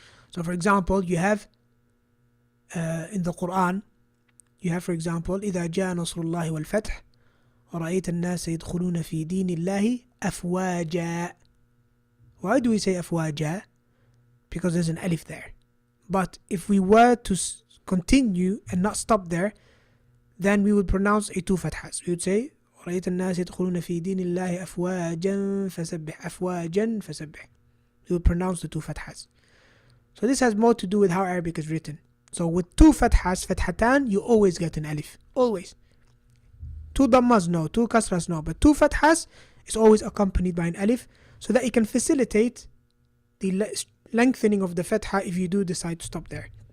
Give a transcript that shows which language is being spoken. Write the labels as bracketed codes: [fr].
[en] So for example, you have in the Quran, you have, for example, إذا جاء نصر الله والفتح ورأيت الناس يدخلون في دين الله أفواجا. Why do we say أفواجا? Because there's an alif there. But if we were to continue and not stop there, then we would pronounce a 2 fathas. [ar] We would say رأيت الناس يدخلون في دين الله أفواجا فسبح أفواجا فسبح. [en] We would pronounce the 2 fathas. So this has more to do with how Arabic is written. So with 2 fathas, fathatan, you always get an alif. Always. 2 dhammas, no. 2 kasras, no. But 2 fathas is always accompanied by an alif, so that it can facilitate the lengthening of the fatha if you do decide to stop there.